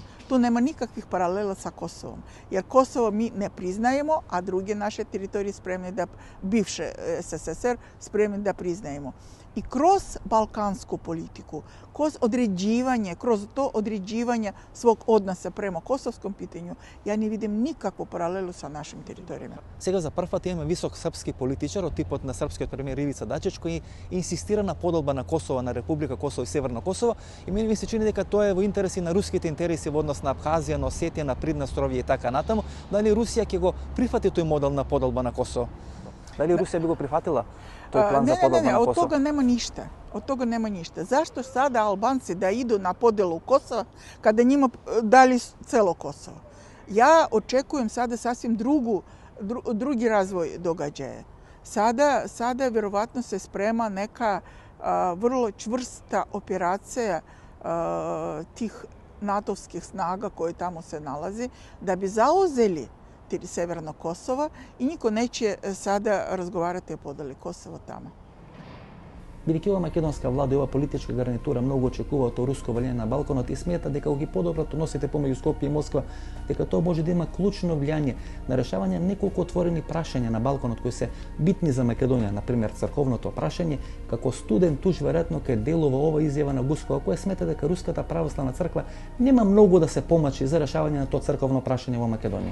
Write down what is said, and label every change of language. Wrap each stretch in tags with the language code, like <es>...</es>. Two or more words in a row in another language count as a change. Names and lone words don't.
<sr>Tu nema nikakvih paralela sa Kosovom. Jer Kosovo mi ne priznajemo, a druge naše teritorije spremne da, bivše SSSR, spremne da priznajemo. I kroz balkansku politiku, kroz to određivanje svog odnosa prema kosovskom pitanju, ja ne vidim nikakvu paralelu sa našim teritorijama.</sr> <mk>Сега за прв пат имаме висок српски политичар од типот на српскиот премиер Ивица Дачич кој инсистира на поделба на Косово, на Република Косово и Северно Косово, и мене ми се чини дека тоа е во интереси на руските интереси во однос на Абхазија, на Осетија, на Приднестровје и така натаму. Дали Русија ќе го прифати тој модел на поделба на Косово? Дали Русија би го прифатила тој план за поделба на Косово?</mk> <sr>Od toga nema ništa. Od toga nema ništa. Zašto sada Albanci da idu na podelu Kosova kada njima dali celo Kosovo? Ja očekujem sada sasvim drugi razvoj događaja. Sada vjerovatno se sprema neka vrlo čvrsta operacija tih NATO-vskih snaga koje tamo se nalazi da bi zauzeli Severno Kosovo i niko neće sada razgovarati o podeli Kosova tamo.</sr> <mk>Бидејќи ова македонска влада и ова политичка гарнитура многу очекуваат од руско влијание на Балканот и смета дека ги подобрат односите помеѓу Скопје и Москва, дека тоа може да има клучно влијание на решавање неколку отворени прашања на Балканот кои се битни за Македонија, например црковното прашање, како студен туш веројатно ке делува ова изјава на Гускова, која смета дека Руската православна црква нема многу да се помачи за решавање на тоа црковно прашање во Македонија.</mk>